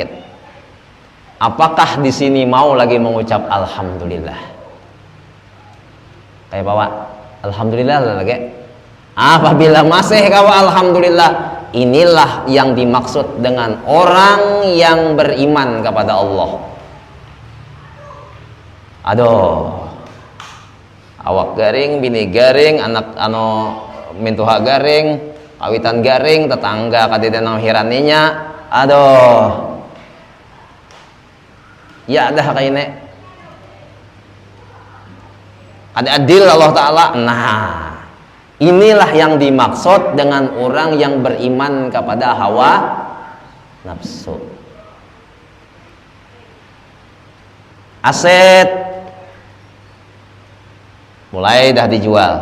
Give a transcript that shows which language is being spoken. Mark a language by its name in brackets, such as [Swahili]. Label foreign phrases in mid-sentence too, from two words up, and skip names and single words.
[Indonesian] Apakah di sini mau lagi mengucap alhamdulillah? Kayak bawa alhamdulillah lagi. Apabila masih kawa alhamdulillah, inilah yang dimaksud dengan orang yang beriman kepada Allah. [Banjar] Aduh, awak garing, bini garing, anak mintuha garing, kawitan garing, tetangga kadidan hiraninya. [Indonesian] Aduh, ya dah kayaknya. Ada adil Allah Ta'ala. Nah, inilah yang dimaksud dengan orang yang beriman kepada hawa nafsu. Aset mulai dah dijual.